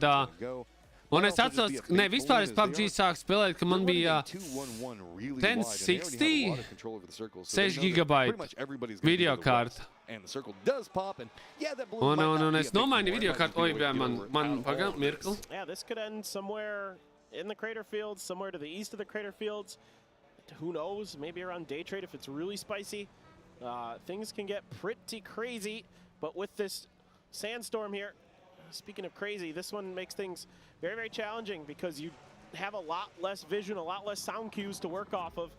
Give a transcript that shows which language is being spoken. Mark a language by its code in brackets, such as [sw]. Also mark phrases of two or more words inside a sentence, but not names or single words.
[lv] Un es atceros, vispār es PUBG sāku spēlēt, ka man bija 1060 6 GB videokārta. Un es nomainīju videokārtu. Man pagaid mirkli. [en] Yeah, this could end somewhere in the crater fields, somewhere to the east of the crater fields. Who knows? Maybe around day trade if it's really spicy. Things can get pretty crazy, but with this sandstorm here, speaking of crazy, this one makes things very, very challenging because you have a lot less vision, a lot less sound cues to work off of.